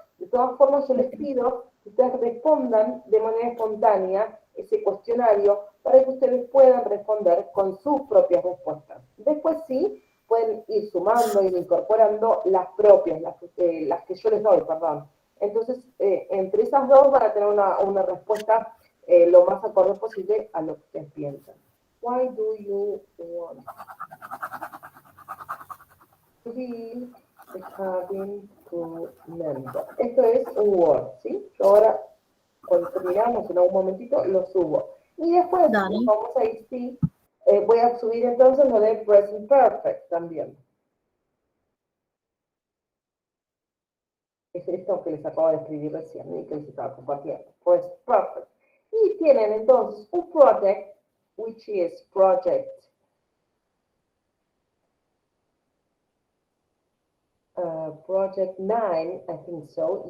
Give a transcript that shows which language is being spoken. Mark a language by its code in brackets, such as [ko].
[es] De todas formas, yo les pido que ustedes respondan de manera espontánea ese cuestionario para que ustedes puedan responder con sus propias respuestas. Después sí, pueden ir sumando, ir incorporando las propias, las que yo les doy, perdón. Entonces, entre esas dos van a tener una respuesta lo más acorde posible a lo que ustedes piensan. [en] Why do you want to be a cabin crew member? [es] Esto es un Word, ¿sí? Yo ahora, cuando terminamos en algún momentito, lo subo. Y después Dale. vamos a ir, sí, voy a subir entonces lo de Present Perfect también. Es esto que les acabo de escribir recién y que les estaba compartiendo. Pues perfect. Y tienen entonces un project, [en] which is project project 9, I think so.